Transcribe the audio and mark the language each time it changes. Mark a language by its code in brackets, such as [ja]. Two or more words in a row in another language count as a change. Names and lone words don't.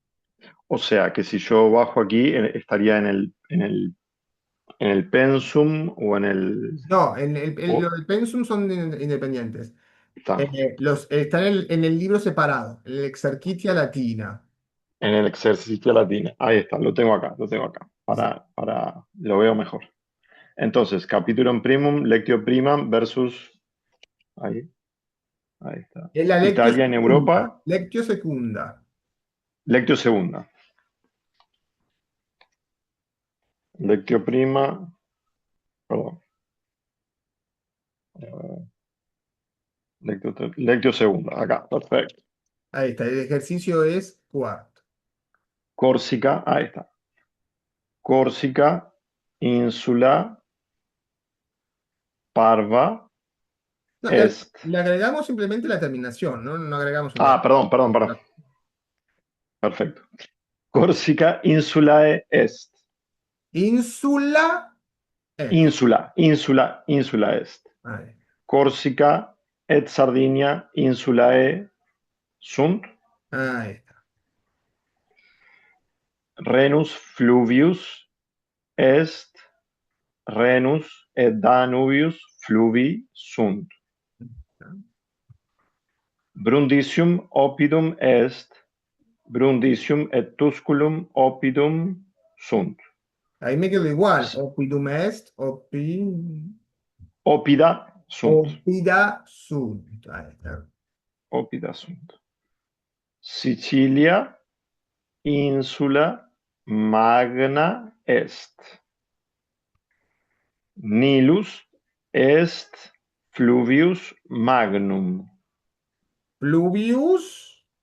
[es] O sea, que si yo bajo aquí, estaría en el pensum o en el... No, los o- del Pensum son independientes. está. Están en el libro separado, en el Exercitia Latina. En el ejercicio latino. Ahí está, lo tengo acá, Sí. lo veo mejor. Entonces, capítulo primum, [la] lectio primam versus, [es] ahí, ahí está. Es la Lectio Italia en Secunda. Europa, [la] Lectio Secunda. [es] lectio segunda. [la] Lectio prima, [es] perdón, lectio segunda, acá, perfecto. Ahí está, el ejercicio es cuarto. Córsica, ahí está. [la] Córsica, ínsula, parva, [es] No, [la] est. [es] le agregamos simplemente la terminación, ¿no? No agregamos una. Perdón. Perfecto. [la] Córsica, insulae est. Ínsula es. Insula est. [es] Ahí, [la] Córsica et Sardinia insulae sunt. [es] ahí está. [la] Renus fluvius est. Renus et Danubius fluvi sunt. Brundisium oppidum est. Brundisium et Tusculum oppidum sunt. [es] Ahí me quedo igual. [la] Oppidum est, Oppida sunt. oppida sunt. [es] Ahí está. [la] Oppida sunt. Sicilia insula magna est. Nilus est fluvius magnum. Pluvius,